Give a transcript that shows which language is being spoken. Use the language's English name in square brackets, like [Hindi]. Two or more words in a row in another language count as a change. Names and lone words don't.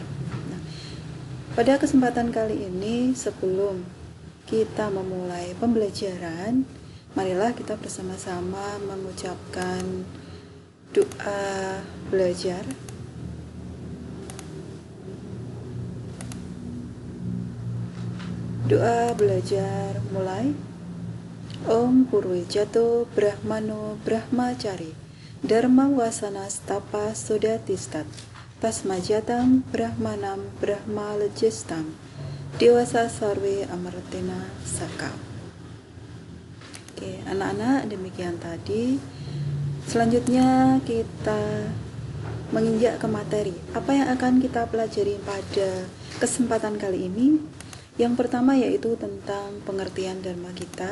[Indonesian] Nah, pada kesempatan kali ini, sebelum kita memulai pembelajaran, marilah kita bersama-sama mengucapkan doa belajar. Doa belajar mulai. [Sanskrit] Om Purwijato Brahmano Brahmacari Dharma Wasana Stapa Sodatistat Tasmajatam Brahmanam Brahma Lejestam Dewasa Sarve Amartena Saka. [Indonesian] Oke, anak-anak, demikian tadi. Selanjutnya kita menginjak ke materi. Apa yang akan kita pelajari pada kesempatan kali ini? Yang pertama yaitu tentang pengertian Dharma kita.